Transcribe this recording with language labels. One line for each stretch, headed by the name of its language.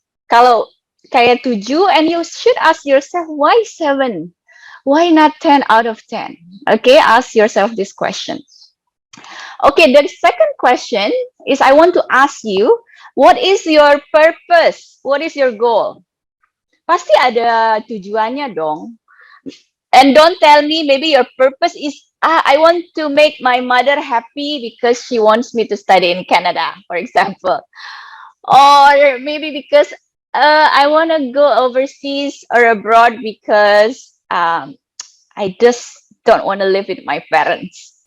Indonesian: Kalau kayak
English: 7, and you should ask yourself, why 7? Why not 10 out of 10? Okay, ask yourself this question. Okay, the second question is I want to ask you, what is your purpose? What is your goal?
Indonesian: Pasti ada tujuannya dong.
English: And don't tell me maybe your purpose is, I want to make my mother happy because she wants me to study in Canada, for example. Or maybe because I want to go overseas or abroad because I just don't want to live with my parents.